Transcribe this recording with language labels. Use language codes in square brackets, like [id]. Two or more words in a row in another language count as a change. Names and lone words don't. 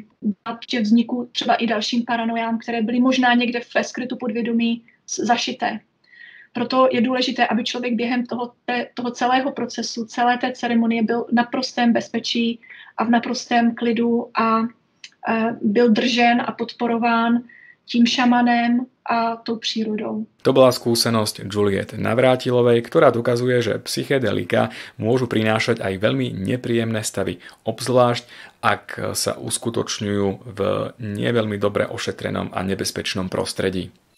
[cs] A vzniku třeba i dalším paranojám, které byly možná někde ve skrytu podvědomí zašité. Proto je důležité, aby člověk během toho celého procesu, celé té ceremonie byl v naprostém bezpečí a v naprostém klidu a byl držen a podporován tím šamanem a tou prírodou. [sk] To bola skúsenosť Juliet Navrátilovej, ktorá dokazuje, že psychedelika môžu prinášať aj veľmi nepríjemné stavy, obzvlášť ak sa uskutočňujú v neveľmi dobre ošetrenom a nebezpečnom prostredí.